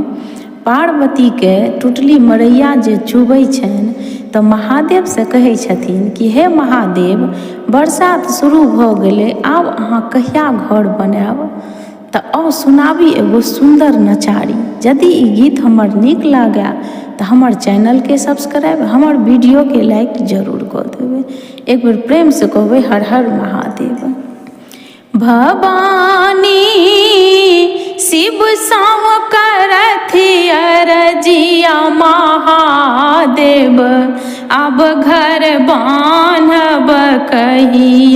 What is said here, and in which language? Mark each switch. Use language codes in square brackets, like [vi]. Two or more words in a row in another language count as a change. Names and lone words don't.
[mai] पार्वती के टुटली मरैया जे चुबै छनि तऽ महादेव से कहै छथिन कि हे महादेव, बरसात शुरू भऽ गेलै, आब अहाँ कहिया घर बनायब। तऽ आउ सुनाबी एगो सुंदर नचारी। यदि ई गीत हमर नीक लागै तऽ हमर चैनल के सब्सक्राइब, हमर वीडियो के लाइक जरूर कऽ देबै। एक बेर प्रेम से कहबै हर हर महादेव। भवानी शिव साव करथि अरजिया महादेव, अब घर बान्हब कहिया।